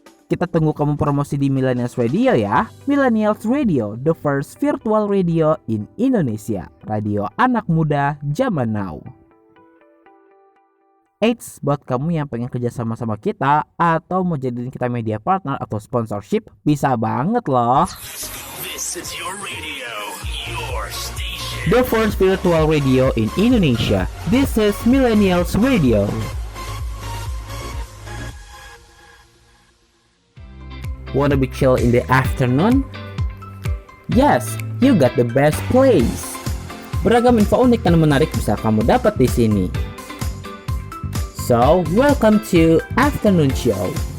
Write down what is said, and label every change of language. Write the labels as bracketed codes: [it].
[id] Kita tunggu kamu promosi di Millennials Radio ya. [en] Millennials Radio, the first virtual radio in Indonesia. [id] Radio anak muda zaman now. Eits, buat kamu yang pengen kerja sama kita atau mau jadiin kita media partner atau sponsorship, bisa banget loh. [en] This is your radio, your station. The first virtual radio in Indonesia. This is Millennials Radio. Wanna be chill in the afternoon? Yes, you got the best place. [id] Beragam info unik dan menarik bisa kamu dapat di sini. [en] So, welcome to Afternoon Show.